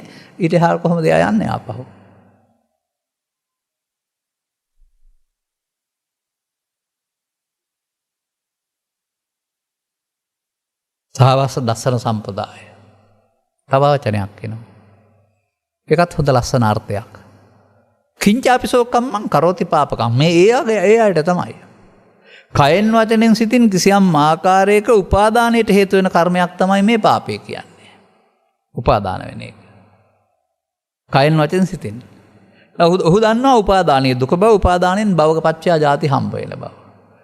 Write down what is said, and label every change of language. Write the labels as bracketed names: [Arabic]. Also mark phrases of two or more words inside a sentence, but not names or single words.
[Sinhala] ඊට එහාට කොහොමද එයා යන්නේ ආපහු? [Pali] සහවස්ස දස්සන සම්පදාය. [Sinhala] තව වචනයක් එනවා. ඒකත් හොඳ ලස්සන අර්ථයක්. [Pali] කිංචාපිසෝ කම්මං කරෝති පාපකම්. [Sinhala] මේ ඒ අයට තමයි. කයෙන් වචනෙන් සිතින් කිසියම් ආකාරයක උපාදානයට හේතු වෙන කර්මයක් තමයි මේ පාපය කියන්නේ. උපාදාන වෙන එක. කයෙන් වචෙන් සිතින්. ඔහු දන්නවා උපාදානයේ දුක බව, උපාදානයෙන් [Pali] භවක පච්චයා ජාති [Sinhala] හම්බ වෙන බව.